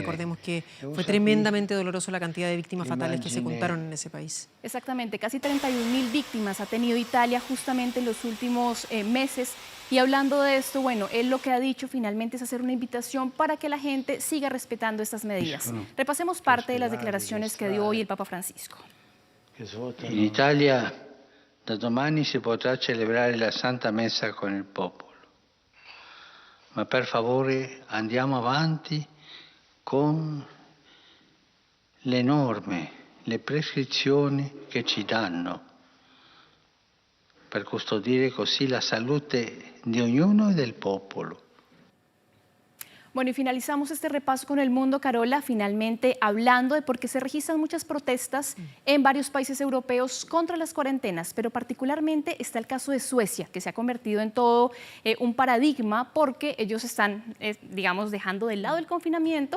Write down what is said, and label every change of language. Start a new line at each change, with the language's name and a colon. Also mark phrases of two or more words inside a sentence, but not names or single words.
Spanish: Recordemos que fue tremendamente doloroso la cantidad de víctimas fatales que se contaron en ese país. Exactamente, casi 31.000 víctimas ha tenido Italia justamente en los últimos meses. Y hablando de esto, bueno, él lo que ha dicho finalmente es hacer una invitación para que la gente siga respetando estas medidas. Repasemos parte de las declaraciones que dio hoy el Papa Francisco.
Italian: In Italia da domani si potrà celebrare la Santa Messa con il popolo, ma per favore andiamo avanti con le norme, le prescrizioni che ci danno, per custodire così la salute di ognuno e del popolo.
Spanish: Bueno, y finalizamos este repaso con el mundo, Carola, finalmente hablando de por qué se registran muchas protestas en varios países europeos contra las cuarentenas, pero particularmente está el caso de Suecia, que se ha convertido en todo un paradigma porque ellos están, digamos, dejando de lado el confinamiento.